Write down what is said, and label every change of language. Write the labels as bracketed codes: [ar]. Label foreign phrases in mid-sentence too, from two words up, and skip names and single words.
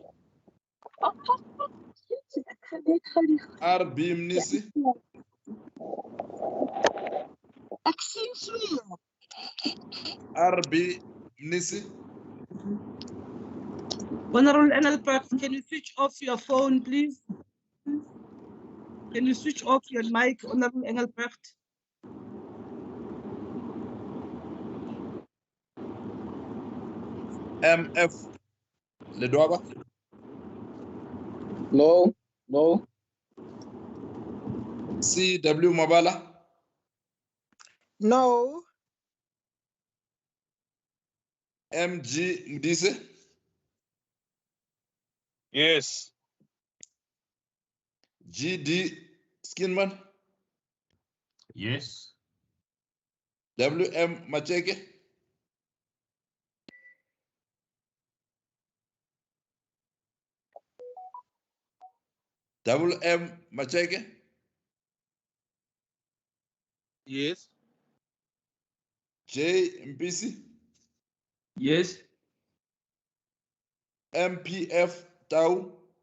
[en] R. B. Mnisi. Excuse me. R. B. Mnisi. Honorable Engelbrecht, can you switch off your phone, please? Can you switch off your mic, Honorable Engelbrecht? M.F. Ledwaba. No. No. C.W. Mabala. No. M.G. Mdise. Yes. G.D. Skinman. Yes. W.M. Macheke. W.M. Macheke. Yes. J. Mpisi. Yes. M.P.F. Tau.